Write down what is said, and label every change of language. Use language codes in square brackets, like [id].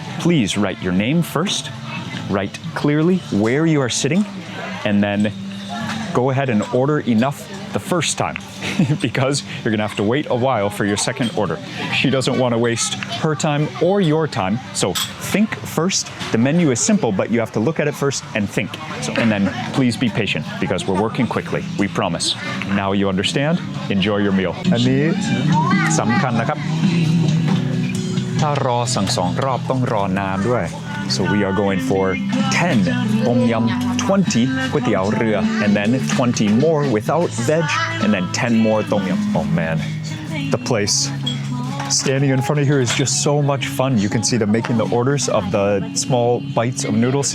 [en] Please write your name first, write clearly where you are sitting, and then go ahead and order enough the first time because you're gonna have to wait a while for your second order. She doesn't want to waste her time or your time, so think first. The menu is simple, but you have to look at it first and think. And then please be patient because we're working quickly, we promise. Now you understand, enjoy your meal. [th] อันนี้สำคัญนะครับถ้ารอสั่ง2 รอบต้องรอนานด้วย. [en] So we are going for 10 tom yum, 20 ก๋วยเตี๋ยวเรือ, and then 20 more without veg, and then 10 more tom yum. Oh man, the place standing in front of here is just so much fun. You can see them making the orders of the small bites of noodles.